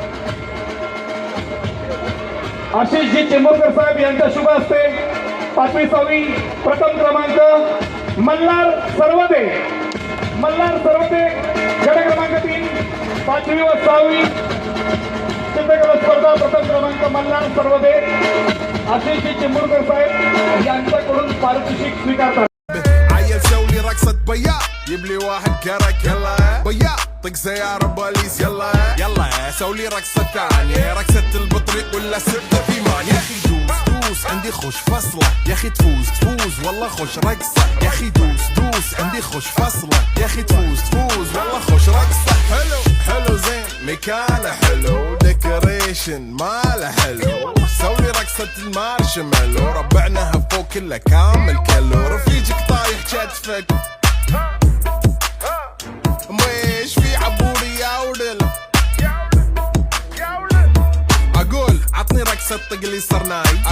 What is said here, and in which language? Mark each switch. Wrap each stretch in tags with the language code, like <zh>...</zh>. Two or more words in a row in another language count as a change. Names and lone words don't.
<mr>आशिषजी चेंबूरकर साहेब यांच्या शुभ हस्ते 5वी-6वी प्रथम क्रमांक मल्हार सर्वदे गट क्रमांक 3 5वी व 6वी चित्रकला स्पर्धा प्रथम क्रमांक मल्हार सर्वदे आशिषजी चेंबूरकर साहेब यांच्याकडून पारितोषिक स्वीकारतात.</mr> <ar>جيب لي واحد كرك يلا بيا طق سيارة بوليس يلا سوي لي رقصة تانية رقصة البطريق ولا سبت في مان يا اخي دوس دوس عندي خوش فصلة يا اخي تفوز تفوز والله خوش رقصة يا اخي دوس دوس عندي خوش فصلة يا اخي تفوز تفوز والله خوش رقصة حلو حلو زين مكانه حلو ديكوريشن ماله حلو سوي رقصة المارشميلو ربعناها فوق كله كامل كلو رفيجك طايح كتفك مش في عبوري يا ولد اقول عطني رقصة طق لي صرناي</ar>